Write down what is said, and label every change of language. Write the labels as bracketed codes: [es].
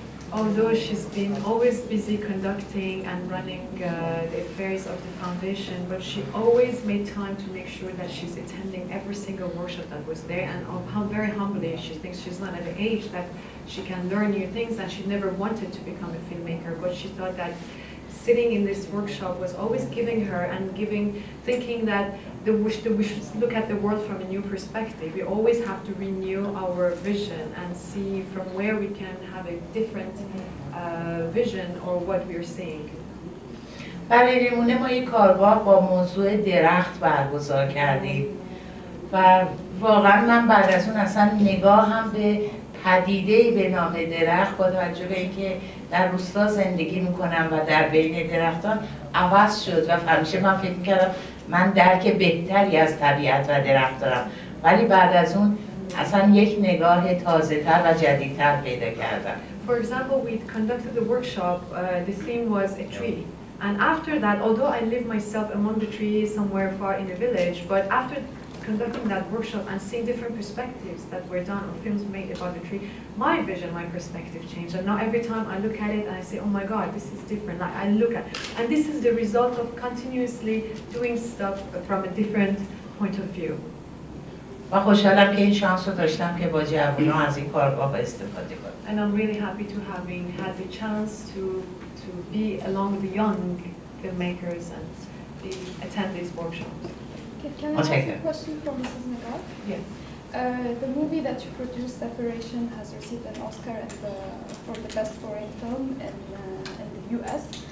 [en] Although she's been always busy conducting and running the affairs of the foundation, but she always made time to make sure that she's attending every single workshop that was there, and how very humbly she thinks she's not at the age that she can learn new things, and she never wanted to become a filmmaker, but she thought that sitting in this workshop was always giving her and thinking that we should look at the world from a new perspective. We always have to renew our vision and see from where we can have a different vision or what we're seeing. [fa] برای نمونه ما یک کارگاه با موضوع درخت برگزار کردیم و واقعا من بعد از اون اصلا نگاهم به پدیده‌ای به نام درخت با توجه به اینکه در روستا زندگی میکنم و در بین درختان عوض شد و همیشه من فکر میکردم من درک بهتری از طبیعت و درخت دارم، ولی بعد از اون اصلا یک نگاه تازه‌تر و جدیدتر پیدا کردم. [en] For example, we conducted the workshop, the theme was a tree. And after that, although I live myself among the trees somewhere far in a village, but after conducting that workshop and seeing different perspectives that were done or films made about the tree, my vision, my perspective changed. And now every time I look at it and I say, oh my God, this is different. Like I look at, and this is the result of continuously doing stuff from a different point of view. [fa] و خوشحالم که این شانس رو داشتم که با جوانان از این کارگاه استفاده کنم. [en] And I'm really happy to having had the chance to be along the young filmmakers and attend these workshops. Can I ask a question from Mrs. Najjar? Yes. The movie that you produced, Separation, has received an Oscar for the best foreign film in the US.